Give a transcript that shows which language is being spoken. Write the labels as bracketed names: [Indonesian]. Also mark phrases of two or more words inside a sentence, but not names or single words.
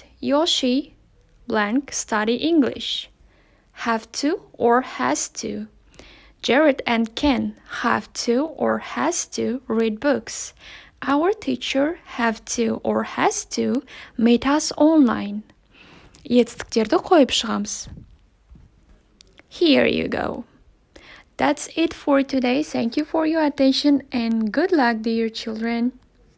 [English] Yoshi blank study English. Have to or has to. Jared and Ken have to or has to read books. Our teacher have to or has to meet us online. [Kazakh] Етістіктерді қойып шығамыз. [English] Here you go. That's it for today. Thank you for your attention and good luck, dear children.